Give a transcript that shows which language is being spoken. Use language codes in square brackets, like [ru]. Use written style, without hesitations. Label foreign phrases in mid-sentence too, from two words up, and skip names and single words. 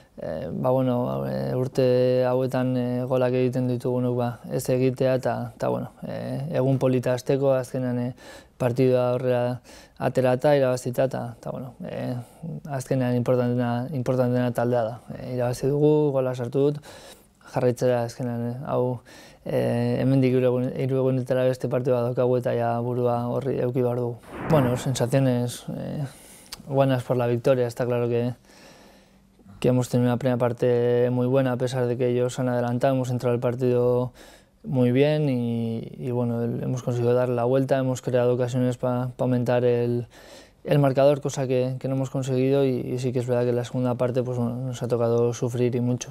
[eu] urte hauetan golak egiten ditugunok ez egitea eta egun polita hasteko azkenean partidua aurrera aterata, irabazita eta azkenean importanteena taldea da. Irabazi dugu, gola sartu dut, jarraitzera azkenean hau hemendik 3 egunetara beste partidua daukagu eta burua horri eduki behar dugu. [es] Sensaciones buenas por la victoria. Está claro que hemos tenido una primera parte muy buena a pesar de que ellos han adelantado, hemos entrado al partido muy bien y hemos conseguido darle la vuelta, hemos creado ocasiones para aumentar el marcador, cosa que no hemos conseguido y sí que es verdad que en la segunda parte nos ha tocado sufrir y mucho.